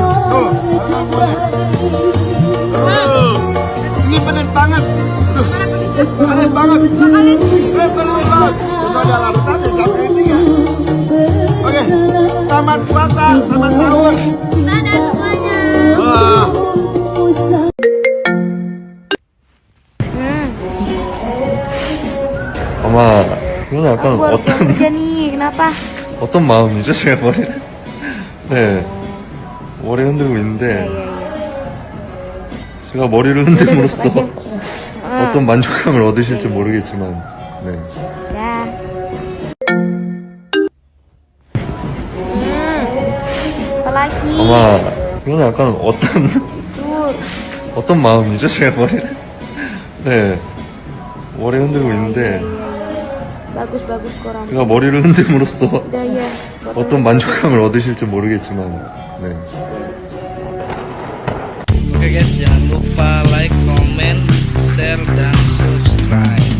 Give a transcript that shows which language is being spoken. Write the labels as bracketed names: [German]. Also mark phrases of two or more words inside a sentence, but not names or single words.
[Indonesian] Tuh. Ini pedes banget. Tuh. Pedes banget. Pedes banget. Itu ada larutan dan sampai ini ya. Oke. Selamat puasa, selamat sahur. Dadah semuanya. Wah. [Korean] 아마 이건 약간 [Indonesian] Baru pulang kerja nih, kenapa? [Korean] 어떤 마음이죠? 제가 머리를 네 머리 흔들고 있는데 제가 머리를 흔듦으로써 어떤 만족감을 얻으실지 모르겠지만 네. [Indonesian] Dah. Apa lagi? [Korean] 아마 이건 약간 [Indonesian] Tidur. [Korean] 어떤 마음이죠? 제가 머리를 네 머리 흔들고 있는데 [Indonesian] Bagus kurang. [Korean] 제가 머리를 흔듦으로써 [Indonesian] Udah ya. [Korean] 어떤 만족감을 얻으실지 모르겠지만 네. [Indonesian] Oke guys, jangan lupa [English] like, comment, share, [Indonesian] dan subscribe.